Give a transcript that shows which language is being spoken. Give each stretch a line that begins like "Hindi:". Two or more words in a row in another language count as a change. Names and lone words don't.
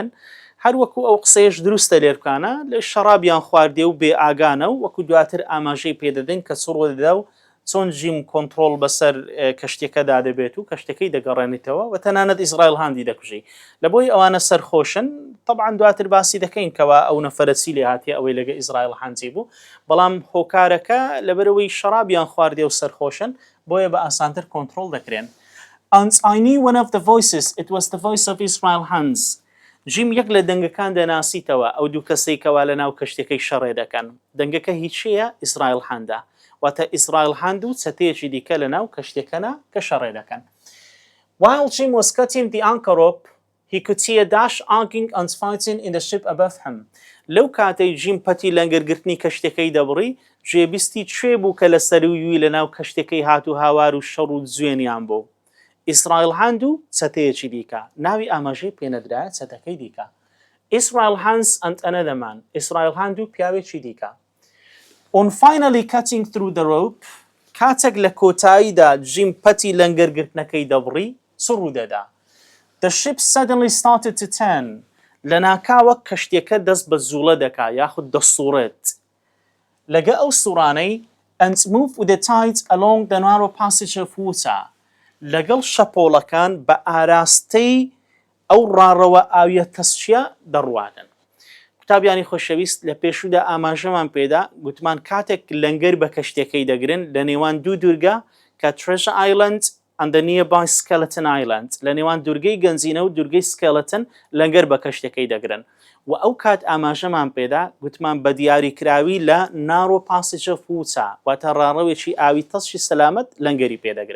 Central Kurdish: هەروەکو ئەو قسەیەش دروستە لێرکانە لە شەرابیان خواردێ و بێ ئاگانە و وەکو دواتر ئاماژەی پێدەدەین کە چڕۆ دەدا و چۆن جیم کۆنتترۆل بەسەر کەشتێکەدا دەبێت و کەشتەکەی دەگەڕێنیتەوە و تەنانەت ئیزرائیل هاندی دەکوژی لە بۆی ئەوانە سەرخۆشن طبعاً دواتر باسی دەکەین کەوا ئەو نەفەرەچی لێ هاتیە ئەوەی لەگە ئیزرائیل هاندی بوو بەڵام هۆکارەکە لەبەرەوەی شەرابیان خواردێ و سەرخۆشن بۆیە بە ئاسانتر کۆنتترۆل دەکرێن.
English: And I knew one of the voices, it was the voice of Israel Hands.
Central Kurdish: جیم یەک لە دەنگەکان دەناسیتەوە ئەو دوو کەسەی کەوا لە ناو کەشتەکەی شەڕێ دەکەن دەنگەکە هیچیە ئیزرائیل هاندا واتە ئیزرائیل هاند و چەتەیەکی دیکە لە ناو کەشتەکەنە کە شەڕێ دەکەن.
English: While Jim was cutting the anchor rope, he could see a dash arguing and fighting in the ship above him.
Central Kurdish: لەو کاتەی جیم پەتی لەنگەرگرتنی کەشتەکەی دەبڕی گوێبیستی کوێ بوو کە لە سەروی لە ناو کەشتەکەی هات و هاوار و شەڕ و جوێنیان بوو. ئیسرائیل هاند و چەتەیەکی دیکە ناوی ئاماژەی پێنەدرایە چەتەکەی دیکە.
English: Israel Hands and another man.
Central Kurdish: ئیسرائیل هاند و پیاوێکی دیکە.
English: On finally cutting through the rope,
Central Kurdish: کاتێک لە کۆتاییدا جیم پەتی لەنگەرگرتنەکەی دەبڕی چ ڕوودەدا.
English: The ship suddenly started to turn.
Central Kurdish: لە ناکاوە کەشتێکە دەست بە زوڵە دەکا یاخود دەسوڕێت. لەگە ئەو سوڕانەی
English: and move with the tide along the narrow passage of water.
Central Kurdish: لەگەڵ شەپۆڵەکان بە ئاراستەی ئەو ڕاڕەوە ئاویە تەسچیە دەڕوانن. قوتابیانی خۆشەویست لە پێشودا ئاماژەمان پێدا گوتمان کاتێک لەنگەر بە کەشتەکەی دەگرن لە نێوان دوو دوورگە کە
English: Treasure Island and the nearby Skeleton Island
Central Kurdish: لە نێوان دوورگەی گەنجینە و دوورگەی سکەلەتن لەنگەر بە کەشتەکەی دەگرن و ئەو کات ئاماژەمان پێدا گوتمان بە دیاریکراوی لە نارۆ پاسیجە فوچا واتە ڕاڕەوێکی ئاوی تەسشی سەلامەت لەنگەری پێدەگرن.